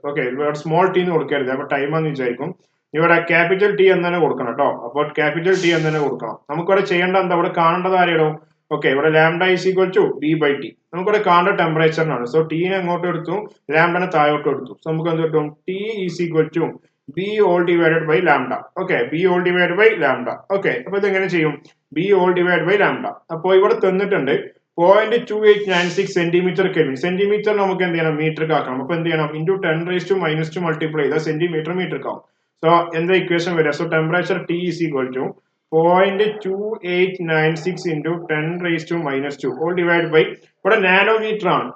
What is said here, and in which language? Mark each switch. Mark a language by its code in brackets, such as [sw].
[ml] Okay, ഇവിടെ small T എന്ന് കൊടുക്കരുത്, അപ്പൊ ടൈം എന്ന് വിചാരിക്കും. ഇവിടെ ക്യാപിറ്റൽ ടി എന്ന് തന്നെ കൊടുക്കണം കേട്ടോ. അപ്പോൾ ക്യാപിറ്റൽ ടി എന്ന് തന്നെ കൊടുക്കണം. നമുക്കിവിടെ ചെയ്യേണ്ട എന്താ? ഇവിടെ കാണേണ്ടത് ആരെയോ? ഓക്കെ, ഇവിടെ [en] Lambda is equal to B/T. [ml] നമുക്കിവിടെ കാണേണ്ട ടെമ്പറേച്ചറിനാണ്. സോ ടീനെ അങ്ങോട്ട് എടുത്തു, ലാംഡനെ താഴോട്ട് എടുത്തു. സോ നമുക്ക് എന്ത് കിട്ടും? [en] T is equal to B all divided by lambda. Okay, B all divided by lambda. [ml] Okay, അപ്പൊ ഇത് എങ്ങനെ ചെയ്യും? [en] B all divided by lambda. [ml] അപ്പോൾ ഇവിടെ തന്നിട്ടുണ്ട് 0.2896 സെന്റിമീറ്റർ കെൽവിൻ. സെന്റിമീറ്റർ നമുക്ക് എന്ത് ചെയ്യണം? മീറ്റർ ആക്കണം. അപ്പൊ എന്ത് ചെയ്യണം? ഇൻറ്റു 10⁻⁻² മൾട്ടിപ്ലൈ ചെയ്താൽ സെന്റിമീറ്റർ മീറ്റർ ആവും. [en] so [ml] എന്താ ഇക്വേഷൻ വരിക? [en] so temperature T is equal to 0.2896 into 10⁻² all divide by, [ml] ഇവിടെ നാനോമീറ്റർ ആണ്.